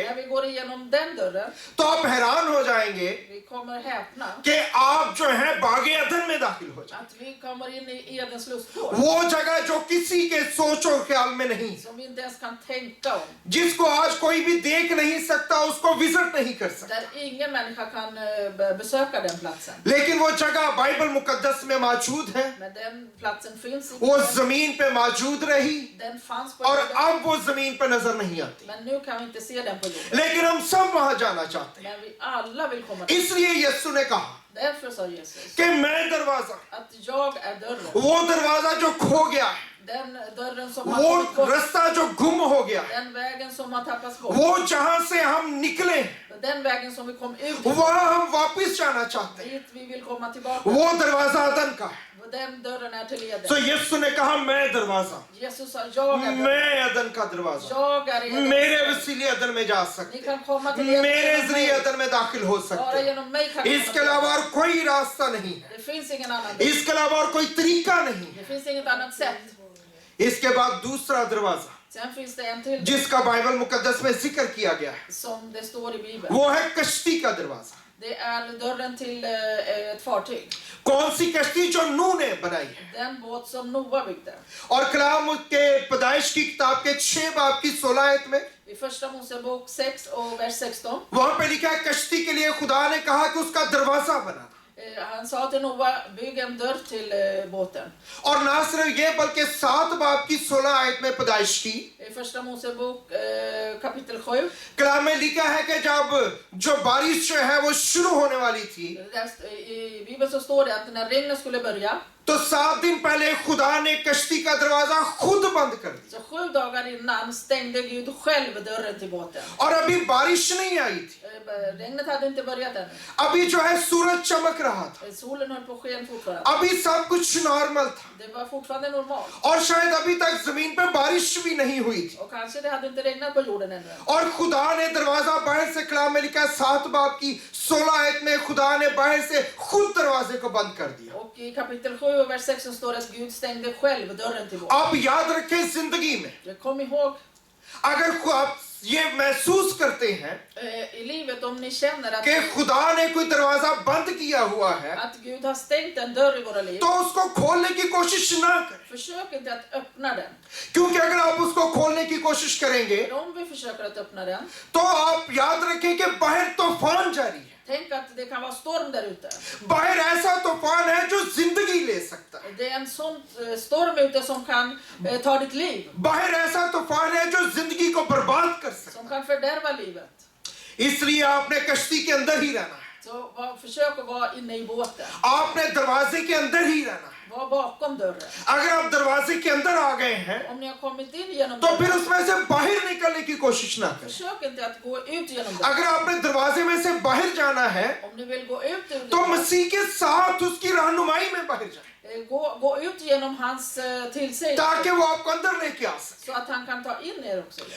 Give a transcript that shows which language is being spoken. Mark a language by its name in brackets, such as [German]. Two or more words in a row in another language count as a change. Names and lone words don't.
[Swedish] När vi går igenom den dörren. [Hindi] तो आप हैरान हो जाएंगे [Swedish] Vi kommer häpna. [Hindi] कि आप जो है बागे अदन में दाखिल हो जाए. [Swedish] Att vi kommer in i Edens lustgård. [Hindi] वो जगह जो किसी के सोच और ख्याल में नहीं, [Swedish] Som vi inte ens kan tänka om. [Hindi] जिसको आज कोई भी देख नहीं सकता, उसको विजिट नहीं कर सकता. [Swedish] Där ingen människa kan besöka den platsen. [Hindi] लेकिन वो जगह बाइबल मुकद्दस में मौजूद है. [Swedish] Men den platsen finns i [Hindi] वो [Swedish] Bibeln. [Hindi] 'जमीन पे मौजूद रही [Swedish] Den fanns på [Hindi] और [Swedish] jorden. [Hindi] अब वो 'जमीन पे नजर नहीं आती. [Swedish] Men nu kan vi inte se den på jorden. [Hindi] लेकिन हम सब वहां जाना चाहते हैं. [Swedish] Men vi alla vill komma dit. [Hindi] इसलिए यीशु ने कहा [Swedish] Därför sa Jesus [Hindi] कि मैं दरवाजा, [Swedish] att jag är dörren. [Hindi] वो दरवाजा जो खो गया है, [Swedish] Den dörren som har [Hindi] वो [Swedish] kommit bort. [Hindi] रास्ता जो गुम हो गया है, [Swedish] Den vägen som har tappats bort. [Hindi] वो जहां से हम निकले [Swedish] Den vägen som vi kom ut [Hindi] वहां हम वापस जाना चाहते हैं. [Swedish] dit vi vill komma tillbaka. [Hindi] वो दरवाजा अदन का है. [Swedish] Den dörren är till Eden. [Hindi] तो यीशु ने कहा मैं दरवाजा, [Swedish] Jesus sa jag är dörren. [Hindi] मैं अदन का दरवाजा, [Swedish] Jag är Eden. [Hindi] मेरे वसीले अदन में जा [Swedish] Ni [Hindi] सकते, [Swedish] kan komma till Eden [Hindi] मेरे [Swedish] genom [Hindi] जरिए [Swedish] mig. [Hindi] अदन में दाखिल हो [Swedish] Bara [Hindi] सकते. [Swedish] genom mig kan ni komma [Hindi] इसके [Swedish] till [Hindi] अलावा [Swedish] Eden. [Hindi] और कोई रास्ता नहीं है, [Swedish] Det finns ingen annan väg. [Hindi] इसके अलावा और कोई तरीका नहीं है. [Swedish] Det finns inget annat sätt. [Hindi] इसके बाद दूसरा दरवाजा [Swedish] Sen finns det en till [Hindi] जिसका बाइबल मुकद्दस में जिक्र किया गया है, [Swedish] som det står i Bibeln. [Hindi] वो है कश्ती का दरवाजा. [Swedish] Det är dörren till ett fartyg. [Hindi] कौन सी कश्ती? जो नूह ने बनाई है. [Swedish] Den båt som Noa byggde. [Hindi] और कलाम के पैदाइश की किताब के 6 बाब की 16 आयत में [Swedish] I första Mosebok 6 och vers 16. [Hindi] वहां पे लिखा है कश्ती के लिए खुदा ने कहा कि उसका दरवाजा बनाना. [Swedish] Han sa till Noa, bygg en dörr till båten. [Hindi] और ना सिर्फ ये बल्कि 7 बाब की 16 आयत में पैदाइश की [Swedish] I första Mosebok kapitel 7. [Hindi] कलाम में लिखा है कि जब जो बारिश जो है वो शुरू होने वाली थी [Swedish] I Bibeln så står det att när regnet skulle börja. [Hindi] तो 7 दिन पहले खुदा ने कश्ती का दरवाजा खुद बंद कर दिया. [Swedish] Så 7 dagar innan stängde Gud själv dörren till båten. [Hindi] और अभी बारिश नहीं आई थी, [Swedish] Regnet hade inte börjat ännu. [Hindi] अभी जो है सूरज चमक रहा था, [Swedish] Solen höll på att sken fortfarande. [Hindi] अभी सब कुछ नॉर्मल था [Swedish] Det var fortfarande normalt. [Hindi] और शायद अभी तक जमीन पे बारिश भी नहीं हुई थी. [Swedish] Och kanske det hade inte regnat på jorden ännu. [Hindi] और खुदा ने दरवाजा बाहर से, कलाम में लिखा है 7 बाब की 16 आयत में खुदा ने बाहर से खुद दरवाजे को बंद कर दिया. [Swedish] Och i kapitel 7 och vers 16 står det att Gud stängde själv dörren till båten. [Hindi] आप याद रखें जिंदगी में [Swedish] Kom ihåg [Hindi] अगर आप ये महसूस करते हैं [Swedish] i livet om ni känner att, [Hindi] कि खुदा ने कोई दरवाजा बंद किया हुआ है [Swedish] att Gud har stängt en dörr i våra liv. [Hindi] तो उसको खोलने की कोशिश ना करें. [Swedish] Försök inte att öppna den. [Hindi] क्योंकि अगर आप उसको खोलने की कोशिश करेंगे [Swedish] För om vi försöker att öppna den, [Hindi] तो आप याद रखें कि बाहर तूफान जारी है. [Swedish] tänk att det kan vara storm där ute. [Hindi] बाहर ऐसा तूफान है जो जिंदगी ले सकता है. [Swedish] Det är en sån storm ute som kan ta ditt liv. [Hindi] बाहर ऐसा तूफान है जो जिंदगी को बर्बाद कर सकता [Swedish] Som kan fördärva livet. [Hindi] है. इसलिए आपने कश्ती के अंदर ही रहना है. [Swedish] Så försök att vara inne i båten. [Hindi] आपने दरवाजे के अंदर ही रहना है. [Swedish] Var bakom dörren. [Hindi] अगर आप दरवाजे के अंदर आ गए हैं [Swedish] Om ni har kommit in genom [Hindi] तो फिर [Swedish] dörren, [Hindi] उसमें से बाहर निकलने की कोशिश ना करें. [Swedish] försök inte att gå ut genom dörren. [Hindi] अगर आपने दरवाजे में से बाहर जाना है [Swedish] Om ni vill gå ut ur [Hindi] तो [Swedish] dörren, [Hindi] मसीह के साथ उसकी रहनुमाई में बाहर जाए [Swedish] gå ut genom hans tillsägelse [Hindi] ताकि वो आपको अंदर लेके आ सके. [Swedish] så att han kan ta in er också igen.